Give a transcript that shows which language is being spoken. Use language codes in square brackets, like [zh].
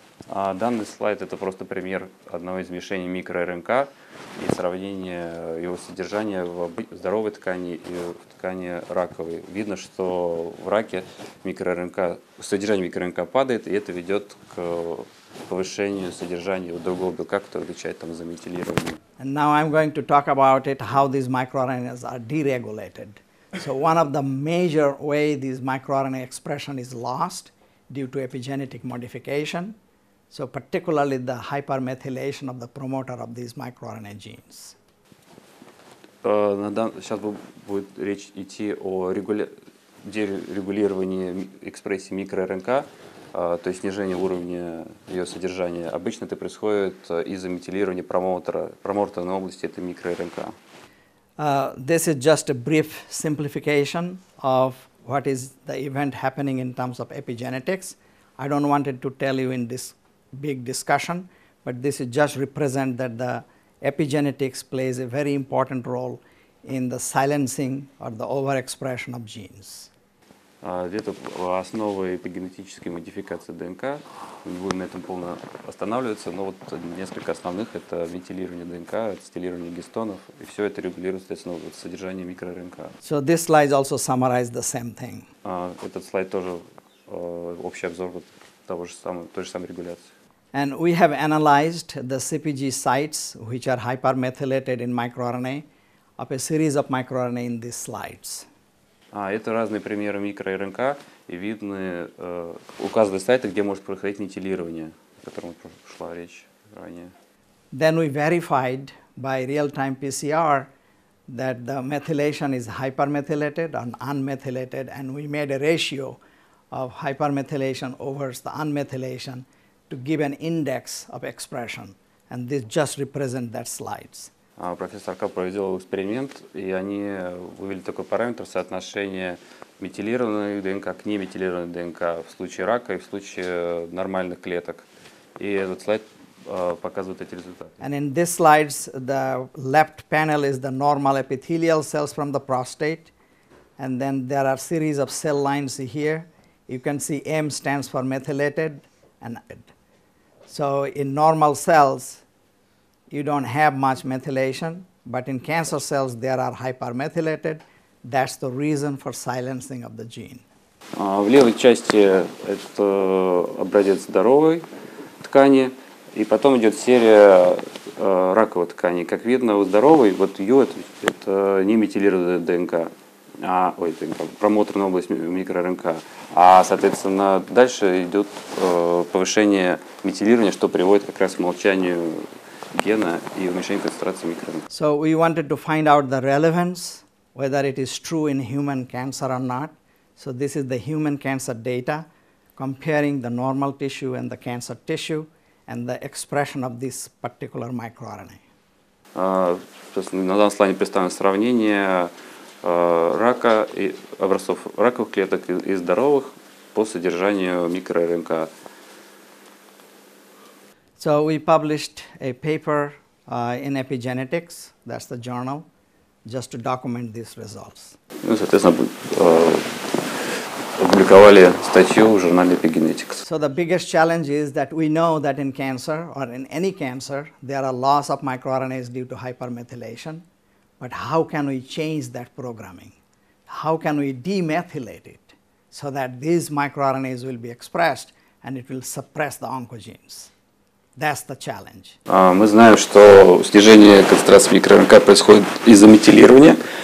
[ru] Данный слайд – это просто пример одного из смешений микроРНК и сравнение его содержания в здоровой ткани и в ткани раковой. Видно, что в раке содержание микроРНК падает, и это ведет к повышению содержания другого белка, который отвечает за метилирование. [en] And now I'm going to talk about it, how these microRNAs are deregulated. So one of the major way this microRNA expression is lost due to epigenetic modification. So particularly the hypermethylation of the promoter of these microRNA genes. [ru] Сейчас будет речь идти о дерегулирование экспрессии микро-РНК, то есть снижение уровня ее содержания, обычно это происходит из-за метилирования промоторной области этой микро-РНК. [en] This is just a brief simplification of what is the event happening in terms of epigenetics. I don't want it to tell you in this big discussion, but this is just represent that the epigenetics plays a very important role in the silencing or the overexpression of genes. [ru] Это основа эпигенетической модификации ДНК. Мы не будем на этом полно останавливаться, но вот несколько основных – это метилирование ДНК, стилирование гистонов, и все это регулирует, соответственно, содержание микро-РНК. [en] So this slide also summarizes the same thing. [ru] Этот слайд тоже общий обзор той же самой регуляции. [en] And we have analyzed the CPG sites which are hypermethylated in microRNA of a series of microRNA in these slides. [ru] Это разные примеры микро-РНК, и видны указаны сайты, где может происходить метилирование, о котором шла речь ранее. [en] Then we verified by real-time PCR that the methylation is hypermethylated or unmethylated, and we made a ratio of hypermethylation over the unmethylation to give an index of expression, and this just represents that slides. [ru] Профессор Ка провел эксперимент, и они вывели такой параметр соотношения метилированной ДНК к неметилированной ДНК в случае рака и в случае нормальных клеток. И этот слайд показывает эти результаты. [en] And in these slides, the left panel is the normal epithelial cells from the prostate, and then there are series of cell lines here. You can see M stands for methylated, and so in normal cells, you don't have much methylation, but in cancer cells there are hypermethylated. That's the reason for silencing of the gene. [ru] В левой части это образец здоровой ткани, и потом идет серия раковой ткани. Как видно, у здоровой, вот Ю это не метилированная ДНК, промоторная область микро-РНК. А, соответственно, дальше идет повышение метилирования, что приводит как раз к молчанию гена и уменьшению концентрации микро-РНК. [en] So we wanted to find out the relevance, whether it is true in human cancer or not. So this is the human cancer data, comparing the normal tissue and the cancer tissue and the expression of this particular microRNA. [ru] На данном слайде представлено сравнение рака и образцов раковых клеток и здоровых по содержанию микро-РНК. [en] So we published a paper in Epigenetics, that's the journal, just to document these results. [ru] Соответственно, опубликовали статью в журнале Epigenetics. [en] So the biggest challenge is that we know that in cancer or in any cancer, there are loss of microRNAs due to hypermethylation, but how can we change that programming? How can we demethylate it so that these microRNAs will be expressed and it will suppress the oncogenes? That's the challenge. [ru] Мы знаем, что снижение концентрации микро-РНК происходит из-за метилирования.